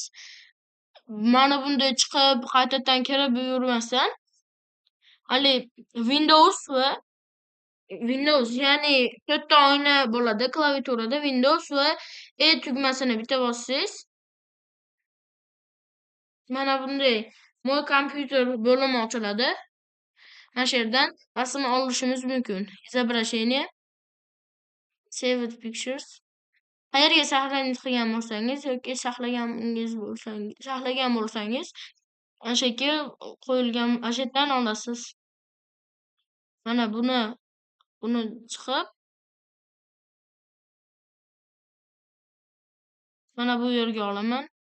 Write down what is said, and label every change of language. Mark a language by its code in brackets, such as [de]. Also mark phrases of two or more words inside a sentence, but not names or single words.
[uz] Mana bunday chiqib, qaytadan kirib yurmasdan hali Windows, ya'ni 4 ta oyna bo'ladi klaviaturada. Windows va E tugmasini bitta bossangiz mana bunday mo'y kompyuter bo'limi ochiladi. Mana shu yerdan rasm olishimiz mumkin. [ru] Изображение, [en] Save with pictures. [uz] Qayerga saqlanib qilgan bo'lsangiz yoki saqlagan bo'lsangiz o'shaga qo'yilgan yerdan olasiz. Mana buni chiqib mana bu yerga olaman.